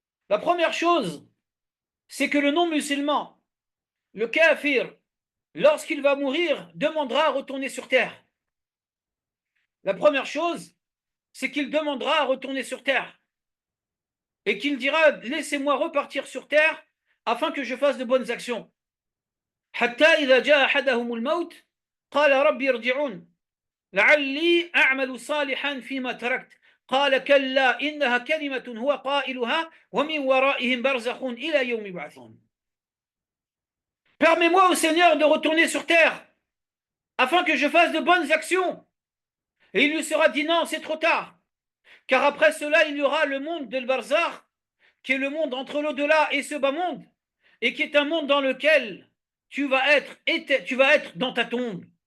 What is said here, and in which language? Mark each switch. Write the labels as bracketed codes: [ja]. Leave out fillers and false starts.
[fr] La première chose, c'est que le non-musulman, le kafir, lorsqu'il va mourir, demandera à retourner sur terre. La première chose, c'est qu'il demandera à retourner sur terre. Et qu'il dira, laissez-moi repartir sur terre afin que je fasse de bonnes actions. [ar] حتى إذا جاء أحدهم الموت قال ربي ارجعون لعلي أعمل صالحا فيما تركت قال كلا إنها كلمة هو قائلها ومن ورائهم برزخ إلى يوم يبعثون. [fr] Permets-moi, au Seigneur, de retourner sur terre afin que je fasse de bonnes actions. Et il lui sera dit non, c'est trop tard. Car après cela, il y aura le monde de Barzakh, qui est le monde entre l'au-delà et ce bas monde, et qui est un monde dans lequel tu vas être dans ta tombe.